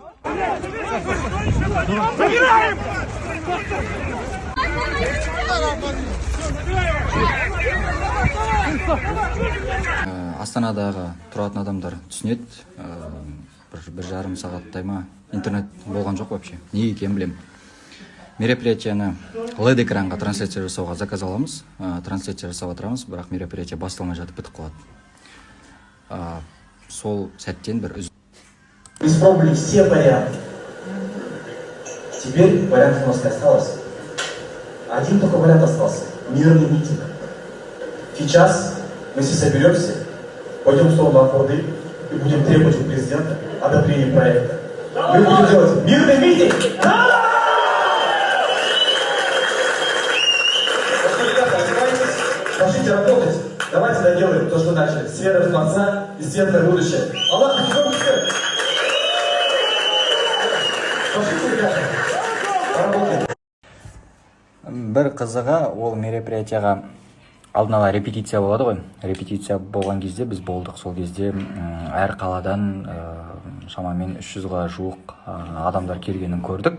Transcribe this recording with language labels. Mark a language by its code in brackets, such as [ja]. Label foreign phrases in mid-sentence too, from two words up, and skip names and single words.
[kk] Астанадағы тұратын адамдар түсінеді, бір жарым сағаттай ма интернет болған жоқ вообще, не екенін білем. Мероприятияны LED экранға трансляция жасауға заказ аламыз, трансляция жасап отырамыз, бірақ мероприятие басталмай жатып бітіп қалады. Сол сәттен бір [ru] Испробовали все варианты. Теперь вариантов у нас не осталось. Один только вариант остался. Мирный митинг. Сейчас мы все соберемся, пойдем в сторону Аккорды и будем требовать у президента одобрения проекта. Мы будем делать мирный митинг! Пошли работать. Давайте доделаем то, что начали. Сфера Творца и светлое будущее. [kk] Аллах, бір қызығы, ол мероприятияға алдын ала репетиция болады ғой. Репетиция болған кезде біз болдық. Сол кезде әр қаладан шамамен 300-ға жуық адамдар келгенін көрдік.